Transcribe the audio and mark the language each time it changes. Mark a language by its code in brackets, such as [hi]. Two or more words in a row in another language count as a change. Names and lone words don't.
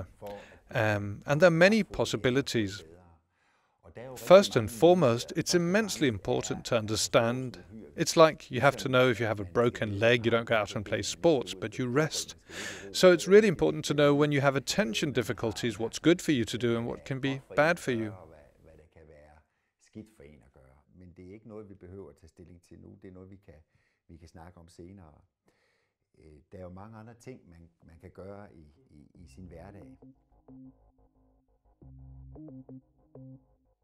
[en] And there are many possibilities. First and foremost, it's immensely important to understand. It's like you have to know if you have a broken leg, you don't go out and play sports, but you rest. So it's really important to know when you have attention difficulties, what's good for you to do and what can be bad for you. [da] Der er jo mange andre ting, man kan gøre i sin hverdag.